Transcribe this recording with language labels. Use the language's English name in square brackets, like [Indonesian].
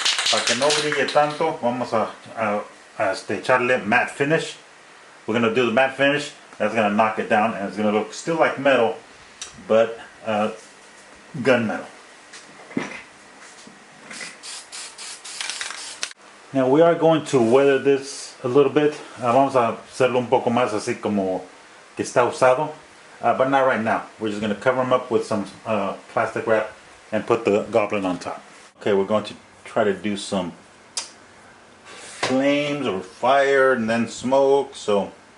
[Spanish] Para que no brille tanto, vamos a echarle matte finish. [English] We're going to do the matte finish. That's going to knock it down, and it's going to look still like metal, but gunmetal. Now we are going to weather this a little bit. [Spanish] Vamos a hacerlo un poco más así como que está usado, [English] but not right now. We're just going to cover them up with some plastic wrap and put the goblin on top. Okay, we're going to try to do some flames or fire and then smoke. So